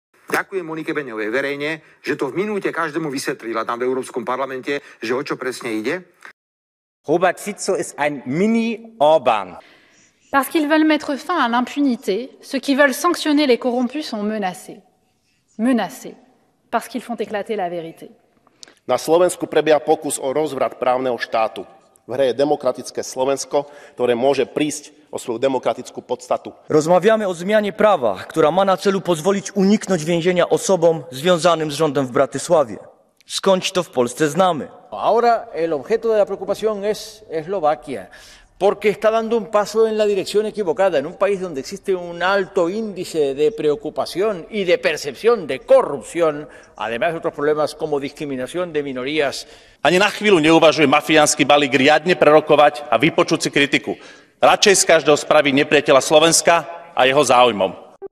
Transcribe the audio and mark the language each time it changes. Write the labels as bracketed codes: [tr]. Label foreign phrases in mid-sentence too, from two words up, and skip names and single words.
[sk] Ďakujem Monike Beňovej verejne, že to v minúte každému vysvetlila tam v Európskom parlamente, že o čo presne ide. [de] Robert Fico ist ein Mini-Orban. [fr] Parce qu'ils veulent mettre fin à l'impunité, ceux qui veulent sanctionner les corrompus sont menacés. Menacés, parce qu'ils font éclater la vérité. [sk] Na Slovensku prebieha pokus o rozvrat právneho štátu. V hre je demokratické Slovensko, ktoré môže prísť o [pl] swoją demokratyczną podstatu. Rozmawiamy o zmianie prawa, która ma na celu pozwolić uniknąć więzienia osobom związanym z rządem w Bratysławie. Skądś to w Polsce znamy. [es] Ahora el objeto de la preocupación es Eslovaquia, porque está dando un paso en la dirección equivocada, en un país donde existe un alto índice de preocupación y de percepción de corrupción, además de otros problemas como discriminación de minorías. [sk] Ani na chvíľu neuvažuje mafiánsky balík riadne prerokovať a vypočuť si kritiku. Radšej z každého spraví nepriateľa Slovenska a jeho záujmom.